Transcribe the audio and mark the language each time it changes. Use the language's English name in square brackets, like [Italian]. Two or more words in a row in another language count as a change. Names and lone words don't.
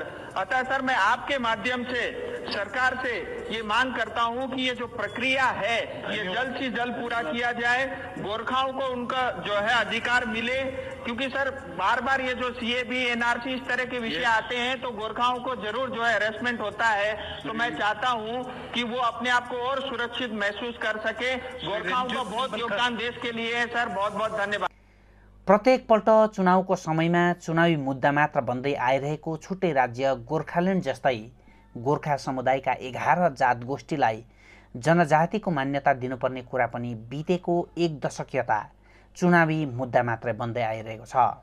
[Hindi] अतः सर मैं आपके माध्यम से सरकार से ये मांग करता हूं कि ये जो प्रक्रिया है ये जल्द से जल्द पूरा किया जाए, गोरखाओं को उनका जो है अधिकार मिले, क्योंकि सर बार बार ये जो सीएबी, एनआरसी इस तरह के विषय आते हैं तो गोरखाओं को जरूर जो है हैरेसमेंट होता है। तो मैं चाहता हूं कि वो अपने आप को और सुरक्षित महसूस कर सके। गोरखाओं का बहुत योगदान देश के लिए है सर, बहुत बहुत धन्यवाद। [Nepali] प्रत्येकपल्ट चुनावको समयमा चुनावी मुद्दा मात्र बन्दै आइरहेको छुट्टै राज्य गोर्खाल्यान्ड जस्तै गोर्खा समुदायका 11 जात गोष्ठीलाई जनजातिको मान्यता दिनुपर्ने कुरा पनि बितेको 1 दशक यता चुनावी मुद्दा मात्रै बन्दै आइरहेको छ।